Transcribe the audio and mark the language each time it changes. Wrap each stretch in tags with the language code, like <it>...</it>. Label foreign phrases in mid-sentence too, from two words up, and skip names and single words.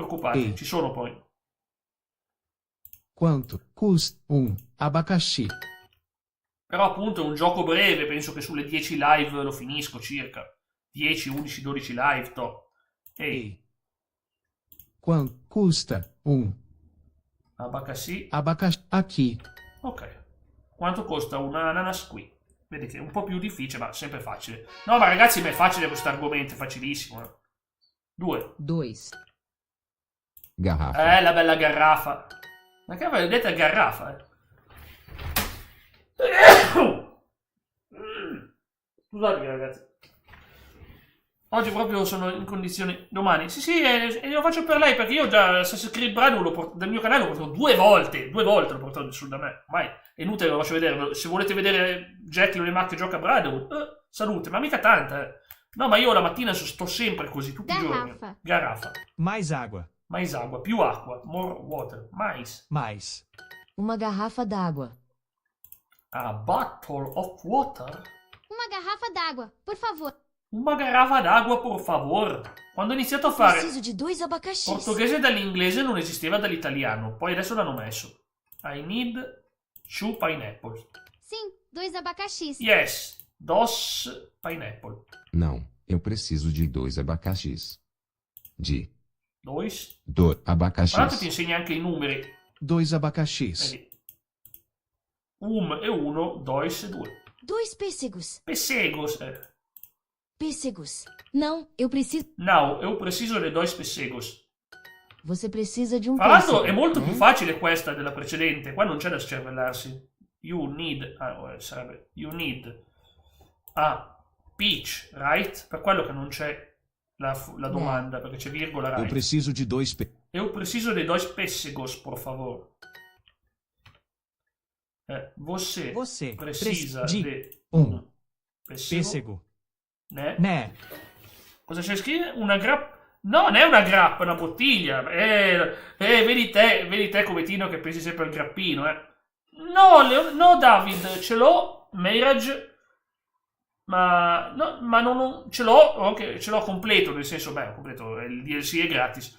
<it>Cioè, non vi preoccupate, ci sono poi.</it> <pt>Quanto custa abacaxi?</pt> <it>Però appunto è un gioco breve, penso che sulle 10 live lo finisco circa. 10, 11, 12 live, to. Ehi,</it> <pt>Quanto custa abacaxi. abacaxi aqui?</pt> <it>Ok. Quanto costa un ananas qui? Vedi che è un po' più difficile, ma sempre facile. No, ma ragazzi, ma è facile questo argomento, è facilissimo. 2. 2.</it> <pt>Garrafa.</pt> <it>La bella garrafa. Ma che vedete garrafa, Scusate ragazzi. Oggi proprio sono in condizioni... Domani. Sì, e lo faccio per lei, perché io già Assassin's Creed Brotherhood del mio canale l'ho portato 2 volte. 2 volte l'ho portato su da me. Ormai è inutile, lo faccio vedere. Se volete vedere Jack Leone che gioca a Brotherhood, salute, ma mica tanta, No, ma io la mattina sto sempre così, tutti i giorni.</it> <pt>Garrafa. Mais água.</pt> <it>Mais acqua, più acqua.</it> <en>More water.</en> <pt>Mais. Mais. Uma garrafa d'água.</pt> <en>A bottle of water?</en> <pt>Uma garrafa d'água, por favor. Una garrafa d'acqua, por favor.</pt> <it>Quando ho iniziato a fare</it> <pt>Preciso de 2 abacaxis.</pt> <it>portoghese dall'inglese non esisteva dall'italiano, poi adesso l'hanno messo.</it> <en>I need 2 pineapple.</en> <pt>Sim, 2 abacaxis.</pt> <en>Yes, 2 pineapple.</en> <pt>Não, eu preciso de 2 abacaxis. De 2 abacaxis.</pt> <it>Tra l'altro ti insegna anche i numeri.</it> <pt>2 abacaxis.</pt> <it>Vedi. E 1, 2 e 2.</it> <pt>2 pêssegos. Pessegos. Pêssegos. Não, eu preciso... Now, eu preciso de 2 pessegos. Você precisa de um</pt> <it>Tra l'altro</it> <pt>pêssego.</pt> <it>è molto più facile questa della precedente. Qua non c'è da scervellarsi.</it> <en>You need a peach, right?</en> <it>Per quello che non c'è la domanda, perché c'è virgola,</it> <en>right?</en> <pt>Eu preciso de 2 Eu preciso de 2 pessegos, por favor. Você precisa de pessego. Né.</pt> <it>Cosa c'è scritto? Una grappa? No, non è una grappa, è una bottiglia. Vedi te come Tino che pensi sempre al grappino, No, David, ce l'ho, Mirage, ma non ce l'ho, ce l'ho completo, nel senso, completo, il DLC è gratis.</it>